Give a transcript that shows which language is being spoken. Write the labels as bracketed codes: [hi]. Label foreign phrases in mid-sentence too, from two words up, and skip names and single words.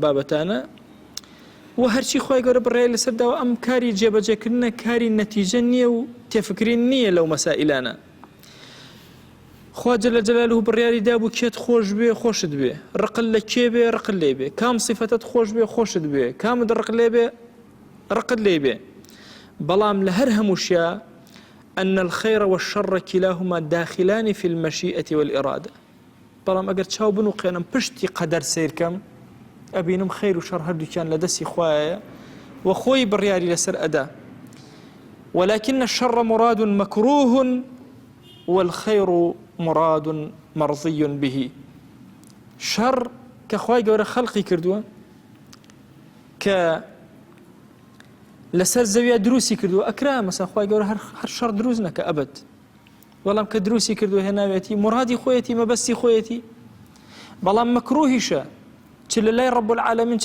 [ckb] بابەتانە و هەرچی خۆی گەورە بڕێ لەسەرداوە ئەم کاری جێبەجێکردنە کاری نەتیجە نییە و تێفکرین نییە لەو مەسائلانە خوا [ar] جەل جەلالوهو [ckb] بڕیاری دابوو کێت خۆش بێ خۆشت بێ ڕقل لە کێ بێ ڕقل لێ بێ کام سیفەتت خۆش بێ خۆشت بێ کامت ڕق لێ بێ ڕقت لێ بێ بەڵام لە هەر هەمووشیە [ar] أن الخير والشر كلاهما داخلان في المشيئة والإرادة [ckb] بەڵام ئەگەر چاو بن و قێنم پشتی قەدەر سیرکەم ئەبینم خەیر و شەڕ هەردووکیان لە دەستی خوایە و خۆی بڕیاری لەسەر ئەدا [ar] ولكن الشر مراد مكروه والخير مراد مرضي به [ckb] شەڕ کە خوای گەورە خەڵقی کردووە کە لەسەر زەویە دروستی کردووە ئەکرا مەسا خوای گەورە هەر شەڕ دروست نەکە ئەبەد بەڵام کە دروستی کردووە هێناوێتی مرادی خۆیەتی مەبەستی خۆیەتی بەڵام مەکروهیشە چ لە لای [ar] ڕەب العالەمین [ckb] چ